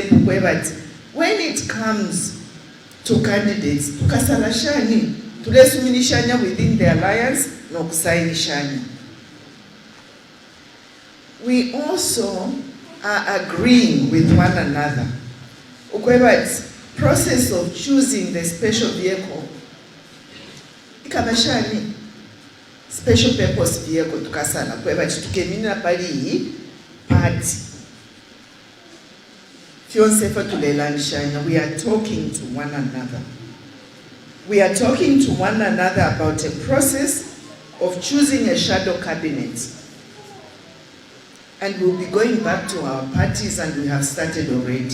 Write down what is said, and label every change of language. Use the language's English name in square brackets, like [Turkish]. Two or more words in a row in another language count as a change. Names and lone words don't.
[English] When it comes to candidates, within the alliance, we also are agreeing with one another. Process of choosing the special vehicle. [Bemba] Ikabashani [English] special purpose vehicle [Bemba] tukasala kweba chitukemina pali party. [English] we are talking to one another. We are talking to one another about a process of choosing a shadow cabinet. And we'll be going back to our parties, and we have started already.